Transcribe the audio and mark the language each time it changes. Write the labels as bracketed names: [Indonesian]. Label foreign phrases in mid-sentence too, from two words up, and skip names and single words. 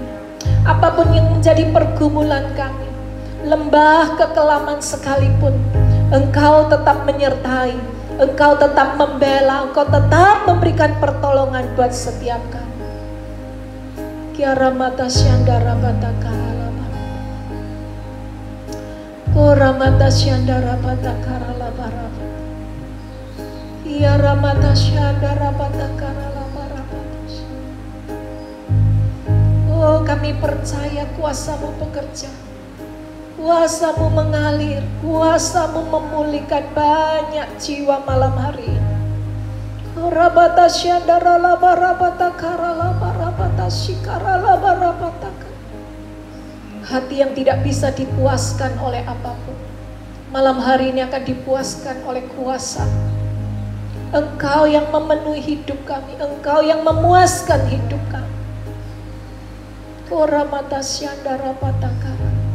[Indonesian] Apapun yang menjadi pergumulan kami, lembah kekelaman sekalipun, Engkau tetap menyertai, Engkau tetap membela, Engkau tetap memberikan pertolongan buat setiap kami. Kiara mata syandara bata karala kora mata syandara bata karala barabata kiara mata syandara bata karala barabata. Oh, kami percaya kuasa-Mu bekerja, kuasa-Mu mengalir, kuasa-Mu memulihkan banyak jiwa malam hari ini. Rabata syandara la barabata karala barabata shikarala barabata. Hati yang tidak bisa dipuaskan oleh apapun, malam hari ini akan dipuaskan oleh kuasa. Engkau yang memenuhi hidup kami, Engkau yang memuaskan hidup kami. Koramata syandara patakara.